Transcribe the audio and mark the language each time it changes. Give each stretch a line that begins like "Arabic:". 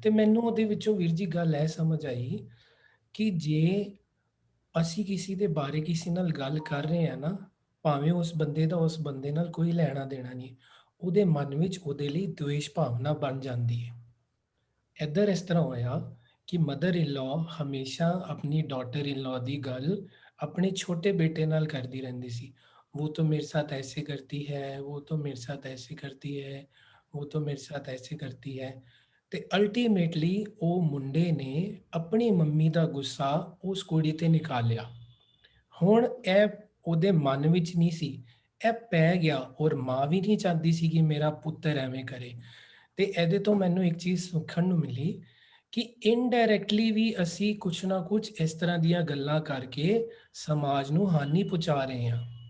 Punjabi: ਤੇ ਮੈਨੂੰ ਉਹਦੇ ਵਿੱਚੋਂ ਵੀਰ ਜੀ ਗੱਲ ਇਹ ਸਮਝ ਆਈ ਕਿ ਜੇ ਅਸੀਂ ਕਿਸੇ ਦੇ ਬਾਰੇ ਕਿਸੇ ਨਾਲ ਗੱਲ ਕਰ ਰਹੇ ਹਾਂ ਨਾ, ਭਾਵੇਂ ਉਸ ਬੰਦੇ ਦਾ ਉਸ ਬੰਦੇ ਨਾਲ ਕੋਈ ਲੈਣਾ ਦੇਣਾ ਨਹੀਂ, ਉਹਦੇ ਮਨ ਵਿੱਚ ਉਹਦੇ ਲਈ ਦੁਵੇਸ਼ ਭਾਵਨਾ ਬਣ ਜਾਂਦੀ ਹੈ। ਇੱਧਰ ਇਸ ਤਰ੍ਹਾਂ ਹੋਇਆ ਕਿ ਮਦਰ ਇਨ ਲਾ ਹਮੇਸ਼ਾ ਆਪਣੀ ਡਾਟਰ ਇਨ ਲਾ ਦੀ ਗੱਲ ਆਪਣੇ ਛੋਟੇ ਬੇਟੇ ਨਾਲ ਕਰਦੀ ਰਹਿੰਦੀ ਸੀ।
Hindi: वो तो मेरे साथ ऐसे करती है, वो तो मेरे साथ ऐसे करती है, वो तो मेरे साथ ऐसे करती है।
Punjabi: ਤੇ ਅਲਟੀਮੇਟਲੀ ਉਹ ਮੁੰਡੇ ਨੇ ਆਪਣੀ ਮੰਮੀ ਦਾ ਗੁੱਸਾ ਉਸ ਕੁੜੀ ਤੇ ਨਿਕਾਲਿਆ। ਹੁਣ ਇਹ ਉਹਦੇ ਮਨ ਵਿੱਚ ਨਹੀਂ ਸੀ, ਇਹ ਪੈ ਗਿਆ, ਔਰ ਮਾਂ ਵੀ ਨਹੀਂ ਚਾਹੁੰਦੀ ਸੀ ਕਿ ਮੇਰਾ ਪੁੱਤਰ ਐਵੇਂ ਕਰੇ। ਤੇ ਇਹਦੇ ਤੋਂ ਮੈਨੂੰ ਇੱਕ ਚੀਜ਼ ਸਿੱਖਣ ਨੂੰ ਮਿਲੀ ਕਿ ਇਨਡਾਇਰੈਕਟਲੀ ਵੀ ਅਸੀਂ ਕੁਛ ਨਾ ਕੁਛ ਇਸ ਤਰ੍ਹਾਂ ਦੀਆਂ ਗੱਲਾਂ ਕਰਕੇ ਸਮਾਜ ਨੂੰ ਹਾਨੀ ਪਹੁੰਚਾ ਰਹੇ ਹਾਂ।